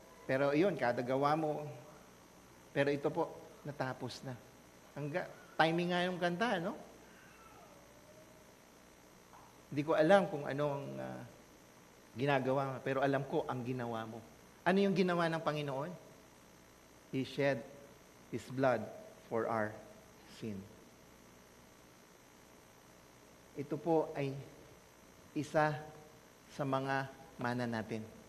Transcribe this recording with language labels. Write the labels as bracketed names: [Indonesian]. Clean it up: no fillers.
[Filipino] Pero iyon, kada gawa mo. Pero ito po, natapos na. Timing nga yung kanta, no? Hindi ko alam kung ano ang ginagawa mo, pero alam ko ang ginawa mo. Ano yung ginawa ng Panginoon? [English] He shed His blood for our sin. [Filipino] Ito po ay isa sa mga mana natin.